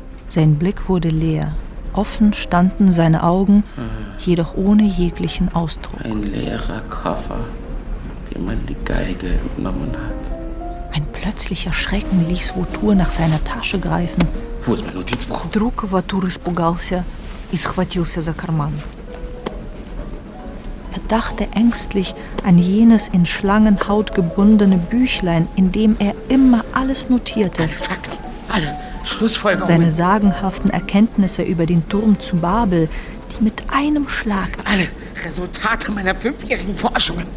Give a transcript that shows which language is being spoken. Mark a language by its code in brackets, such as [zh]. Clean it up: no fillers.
[de] Sein Blick wurde leer. Offen standen seine Augen, jedoch ohne jeglichen Ausdruck. Ein leerer Koffer, dem man die Geige entnommen hat. Ein plötzlicher Schrecken ließ Vautour nach seiner Tasche greifen. Wo ist mein Notizbuch? [ru] Druck Vautour испугался и схватился за карман. [de] Er dachte ängstlich an jenes in Schlangenhaut gebundene Büchlein, in dem er immer alles notierte. Alle Fakten, alle Schlussfolgerungen. Seine sagenhaften Erkenntnisse über den Turm zu Babel, die mit einem Schlag... Alle Resultate meiner 5-jährigen Forschungen.